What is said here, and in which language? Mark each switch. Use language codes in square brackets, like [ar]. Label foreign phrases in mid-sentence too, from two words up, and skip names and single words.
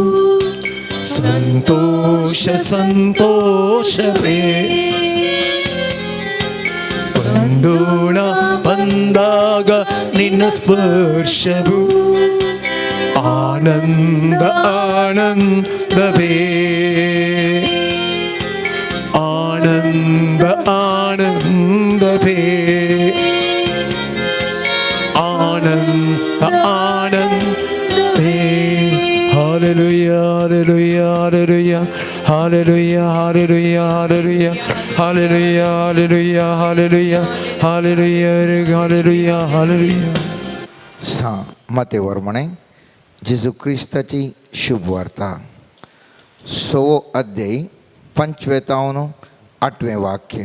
[kn] ಸಂತೋಷ ಸಂತೋಷವೇ ಬಂದೋಣ ಬಂದಾಗ ನಿನ್ನ ಸ್ಪರ್ಶವು ಆನಂದ ಆನಂದವೇ ಆನಂದ ಆನಂದವೇ ಆನಂದ ಆನಂದವೇ. [en] Hallelujah, hallelujah. hallelujah, hallelujah, hallelujah, hallelujah, hallelujah, hallelujah, hallelujah, hallelujah, hallelujah, hallelujah. [kok] मातेवर म्हणे जेजू क्रिस्ताची शुभ वार्ता 6 अध्याय 25-8 वाक्य.